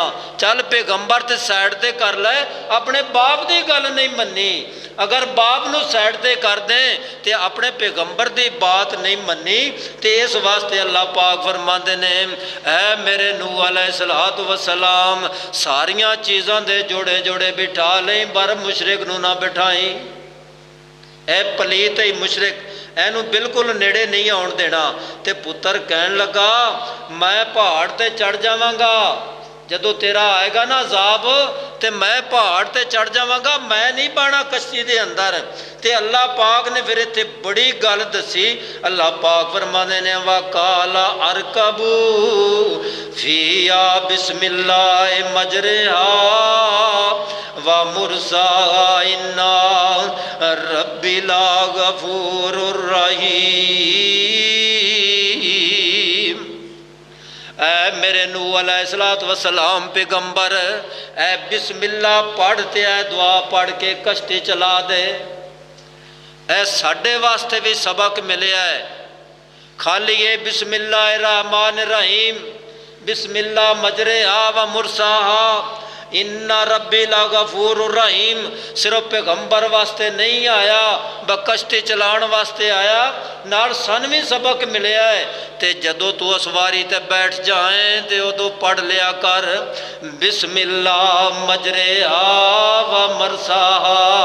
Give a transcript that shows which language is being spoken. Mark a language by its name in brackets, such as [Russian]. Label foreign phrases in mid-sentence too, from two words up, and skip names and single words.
[Punjabi] ਚੱਲ ਪੈਗੰਬਰ ਤੇ ਸਾਈਡ ਤੇ ਕਰ ਲੈ, ਆਪਣੇ ਬਾਪ ਦੀ ਗੱਲ ਨਹੀਂ ਮੰਨੀ। ਅਗਰ ਬਾਪ ਨੂੰ ਸਾਈਡ ਤੇ ਕਰ ਦੇ ਤੇ ਆਪਣੇ ਪੈਗੰਬਰ ਦੀ ਬਾਤ ਨਹੀਂ ਮੰਨੀ। ਤੇ ਇਸ ਵਾਸਤੇ ਅੱਲਾਹ ਪਾਕ ਫਰਮਾਉਂਦੇ ਨੇ, ਐ ਮੇਰੇ ਨੂਹ [Arabic] عليه الصلاة والسلام [Punjabi] ਸਾਰੀਆਂ ਚੀਜ਼ਾਂ ਦੇ ਜੋੜੇ ਜੋੜੇ ਬਿਠਾ ਲਈ, ਪਰ ਮੁਸ਼ਰਿਕ ਨੂੰ ਨਾ ਬਿਠਾਈ। ਇਹ ਪਲੀਤ ਹੀ ਮੁਸ਼ਰਿਕ, ਇਹਨੂੰ ਬਿਲਕੁਲ ਨੇੜੇ ਨਹੀਂ ਆਉਣ ਦੇਣਾ। ਤੇ ਪੁੱਤਰ ਕਹਿਣ ਲੱਗਾ ਮੈਂ ਪਹਾੜ ਤੇ ਚੜ ਜਾਵਾਂਗਾ, ਜਦੋਂ ਤੇਰਾ ਆਏਗਾ ਨਾ ਅਜ਼ਾਬ ਤੇ ਮੈਂ ਪਹਾੜ ਤੇ ਚੜ ਜਾਵਾਂਗਾ, ਮੈਂ ਨਹੀਂ ਪਾਣਾ ਕਸ਼ਤੀ ਦੇ ਅੰਦਰ। ਤੇ ਅੱਲਾਹ ਪਾਕ ਨੇ ਫਿਰ ਇੱਥੇ ਬੜੀ ਗੱਲ ਦੱਸੀ। ਅੱਲਾਹ ਪਾਕ ਫਰਮਾਉਂਦੇ ਨੇ [Arabic] وقال اركبوا فيها بسم الله مجراها ومرساها إن ربي لغفور رحيم. [Punjabi] ਐ ਮੇਰੇ ਨੂਹ [Arabic] عليه الصلاة والسلام [Punjabi] ਪੈਗੰਬਰ, ਐ ਬਿਸਮਿੱਲਾਹ ਪੜ੍ਹਤੇ ਐ ਦੁਆ ਪੜ੍ਹ ਕੇ ਕਸ਼ਤੀ ਚਲਾ ਦੇ। ਐ ਸਾਡੇ ਵਾਸਤੇ ਭੀ ਸਬਕ ਮਿਲਿਆ ਹੈ। ਖਾਲੀ ਯੇ [Arabic] بسم الله رحمن رحيم، بسم الله مجراها ومرساها إن ربي لغفور رحيم [Punjabi] ਸਿਰਫ਼ ਪੈਗੰਬਰ ਵਾਸਤੇ ਨਹੀਂ ਆਇਆ, ਬਕਸ਼ਤੀ ਚਲਾਣ ਵਾਸਤੇ ਆਇਆ। ਨਾਲ ਸਨ ਭੀ ਸਬਕ ਮਿਲਿਆ ਹੈ। ਤੇ ਜਦੋਂ ਤੂ ਅਸਵਾਰੀ ਤੇ ਬੈਠ ਜਾਏ ਤੇ ਉਦੋਂ ਪੜ੍ਹ ਲਿਆ ਕਰ [Arabic] بسم الله مجراها ومرساها.